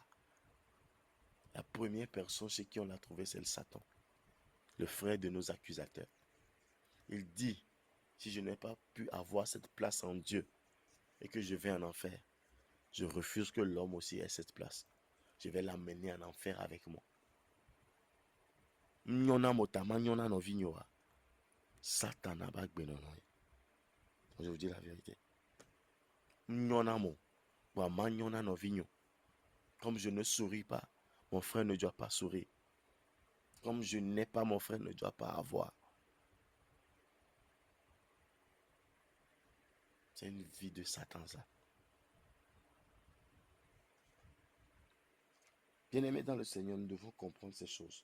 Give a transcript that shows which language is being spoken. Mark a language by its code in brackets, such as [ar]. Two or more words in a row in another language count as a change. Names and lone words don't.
[fr] La première personne chez qui on l'a trouvé, c'est le Satan, le frère de nos accusateurs. Il dit, si je n'ai pas pu avoir cette place en Dieu et que je vais en enfer, je refuse que l'homme aussi ait cette place. Je vais l'amener en enfer avec moi. [ee] Nyona motama nyona no vignoa. [fr] Satan n'a pas gbenono. Je vous dis la vérité. [ee] Nyona mo. Wama nyona no vigno. [fr] Comme je ne souris pas, mon frère ne doit pas sourire. Comme je n'ai pas, mon frère ne doit pas avoir. C'est une vie de Satan, ça. Bien-aimés dans le Seigneur, nous devons comprendre ces choses.